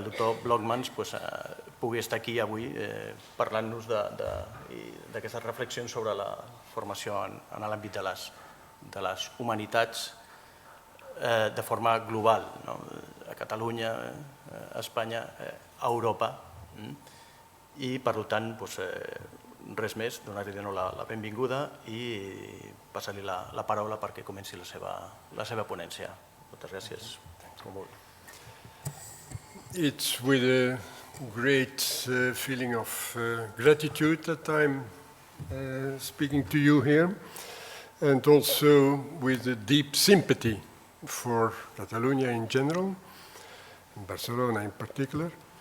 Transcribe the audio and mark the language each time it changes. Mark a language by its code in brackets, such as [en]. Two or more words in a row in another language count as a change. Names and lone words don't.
[ca] doctor Blockmans pugui estar aquí avui parlant-nos d'aquestes reflexions sobre la formació en l'àmbit de les humanitats de forma global, a Catalunya, a Espanya, a Europa, i per tant res més, donar-li de nou la benvinguda i passar-li la paraula perquè comenci la seva ponència. Moltes gràcies. [en] It's with a great feeling of gratitude that I'm speaking to you here, and also with a deep sympathy for Catalonia in general, and Barcelona in particular.